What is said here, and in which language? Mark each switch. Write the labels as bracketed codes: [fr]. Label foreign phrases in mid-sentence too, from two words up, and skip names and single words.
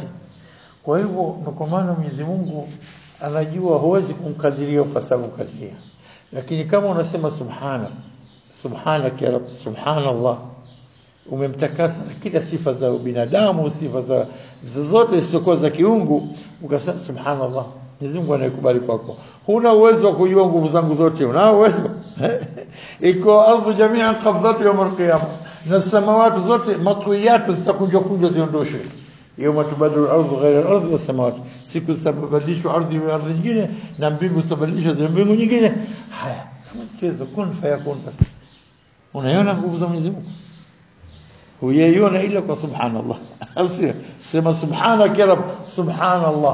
[sw] Kwa hivyo kwa maana Mwenyezi Mungu anajua huwezi kumkadiria upasabu kadiria, lakini kama unasema [ar] سبحانك يا رب, [sw] subhanallah, umemtakasa na kila sifa za binadamu, sifa za zote zisizokuwa za kiungu, ukasema subhanallah, Mwenyezi Mungu anayekubali kwako. Huna uwezo wa kujua nguvu zangu zote, una uwezo? Iko ardhi [ar] جميعا قبضته يوم القيامة, [sw] na samawati zote matwiyatu zitakunjwa ziondoshwe. [ar] يوم تبدل الأرض غير الأرض والسماوات, [sw] siku zitabadilishwa ardhi na ardhi nyingine, na mbingu zitabadilishwa na mbingu nyingine. Haya, mchezo [ar] كن فيكون. [sw] Basi unaiona nguvu za Mwenyezi Mungu, huyaiona ila kwa subhanallah. Asio sema [ar] سبحانك يا رب, [sw] subhanallah.